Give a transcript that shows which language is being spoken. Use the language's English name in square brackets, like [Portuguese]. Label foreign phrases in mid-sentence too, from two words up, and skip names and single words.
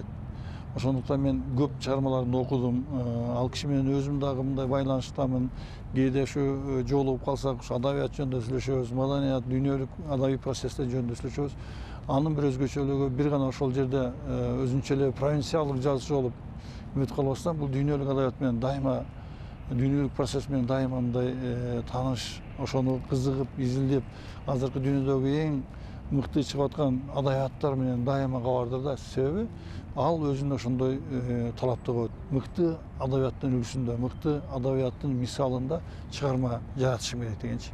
[Kyrgyz] Ошондуктан мен көп чыгармаларын окудум. Ал киши менен өзүм дагы мындай байланыштамын. Кээде ушу жолугуп калсак, ушу адабият жөнүндө сүйлөшөбүз, маданият, дүйнөлүк адабий процесстер жөнүндө сүйлөшөбүз. Анын бир өзгөчөлүгү бир гана ошол жерде өзүнчө эле провинциалдык жазуучу болуп үміт қалбастан бұл дүйнөлүк адабият дайыма, дүйнөлүк процесс менен дайыма мындай тааныш, ошону кызыгып, изилдеп, азыркы дүйнөдөгү эң мыкты чыгып аткан адабияттар менен дайыма кабардар да. Себеби ал өзүнө ошондой талапты коет. Мыкты адабияттын үлгүсүндө, мыкты адабияттын мисалында чыгарма жаратышым керек дегенчи.